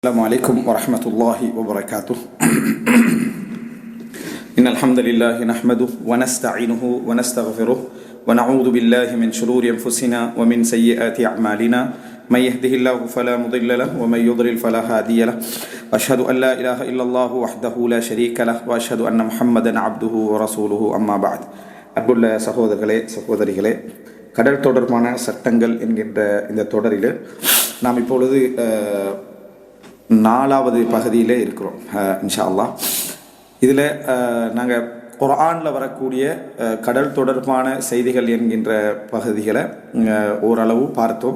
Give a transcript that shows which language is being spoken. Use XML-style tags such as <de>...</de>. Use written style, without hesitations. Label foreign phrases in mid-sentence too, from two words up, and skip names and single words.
<ar>السلام عليكم ورحمة الله وبركاته. إن الحمد لله نحمده ونستعينه ونستغفره ونعوذ بالله من شرور أنفسنا ومن سيئات أعمالنا من يهده الله فلا مضل له ومن يضلل فلا هادي له وأشهد أن لا إله إلا الله وحده لا شريك له وأشهد أن محمدا عبده ورسوله أما بعد.</ar> <ta>அன்புள்ள சகோதரர்களே சகோதரிகளே, கடல் தொடர்பான சட்டங்கள் என்கின்ற இந்த தொடரில் நாம் இப்பொழுது 4வது பகுதியிலே இருக்கிறோம்</ta> <ar>إن شاء الله.</ar> <ta>இதில் நாங்கள் குர்ஆனில் வரக்கூடிய கடல் தொடர்பான செய்திகள் என்கின்ற பகுதிகளை ஓரளவு பார்த்தோம்.</ta>